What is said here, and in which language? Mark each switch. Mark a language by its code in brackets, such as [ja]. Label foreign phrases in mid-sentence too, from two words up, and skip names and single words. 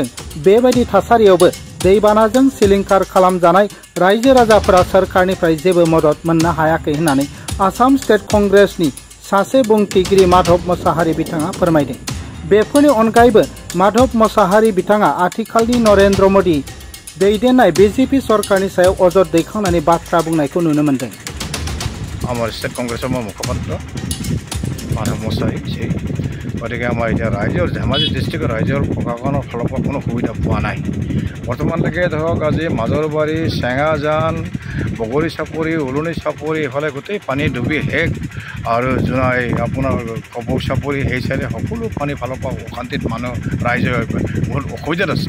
[brx] बेबायदि थासारियावबो दैबानाजों सिलिंखार खालामजानाय रायजो राजाफोरा सरकारनिफ्राय जेबो मदद मोननो हायाखै होननानै आसाम स्टेट कंग्रेसनि सासे बुंथिगिरि माधव मोसाहारि बिथाङा फोरमायदों। बेफोरनि अनगायैबो माधव मोसाहारि बिथाङा आथिखालनि नरेन्द्र मोदी दैदेननाय बिजेपि सरकारनि सायाव अजद दैखांनानै बाथ्रा बुंनायखौ नुनो मोन्दों। [as] আমার স্টেট কংগ্রেসের মুখপাত্র মাধৱ মোছাহাৰী গতিকে আমাৰ এতিয়া ৰাইজৰ ধেমাজি ডিষ্ট্ৰিক্টৰ ৰাইজৰ প্ৰশাসনৰ ফালৰ পৰা কোনো সুবিধা পোৱা নাই। বৰ্তমানলৈকে ধৰক আজি মাজৰবাৰী, চেঙাজান, বগৰী চাপৰি, উলনি চাপৰি এইফালে গোটেই পানী ডুবি শেষ আৰু জোনাই আপোনাৰ কপৌ চাপৰি সেই চাইডে সকলো পানী ফালৰ পৰা অশান্তিত মানুহ ৰাইজে বহুত অসুবিধাত আছে।